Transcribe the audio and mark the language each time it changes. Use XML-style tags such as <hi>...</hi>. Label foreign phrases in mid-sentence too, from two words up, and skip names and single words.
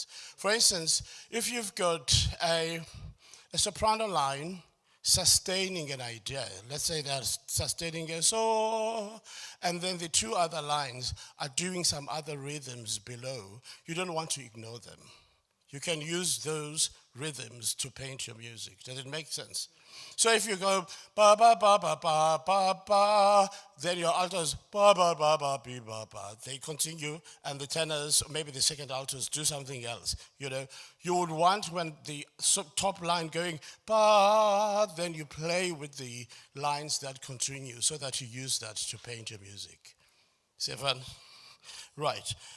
<en>For instance, if you've got a soprano line sustaining an idea, let's say they're sustaining a so, and then the two other lines are doing some other rhythms below, you don't want to ignore them. You can use those rhythms to paint your music. Does it make sense? So if you go ba ba ba ba ba ba ba, then your altos ba ba ba ba ba ba ba. They continue, and the tenors, maybe the second altos, do something else. You know, you would want when the top line going ba, then you play with the lines that continue, so that you use that to paint your music. Stefan, right?</en>